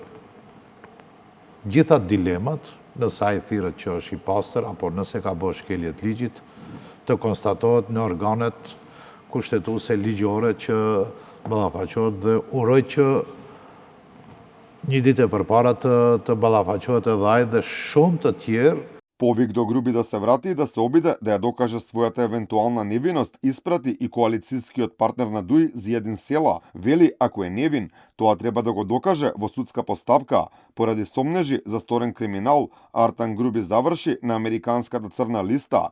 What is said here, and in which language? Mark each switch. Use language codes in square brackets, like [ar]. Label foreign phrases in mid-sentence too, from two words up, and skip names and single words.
[sq] gjitha dilemat, nëse ai thirrët që është i pastër apo nëse ka bërë shkelje të ligjit, të konstatohet në organet kushtetuese ligjore që ballafaqohet dhe uroj që një ditë e përpara të ballafaqohet edhe ai dhe shumë të tjerë. [mk] Повик до Груби да се врати и да се обиде да ја докаже својата евентуална невиност, испрати и коалицискиот партнер на ДУИ Зиедин Села. Вели, ако е невин, тоа треба да го докаже во судска постапка. Поради сомнежи за сторен криминал, Артан Груби заврши на американската црна листа.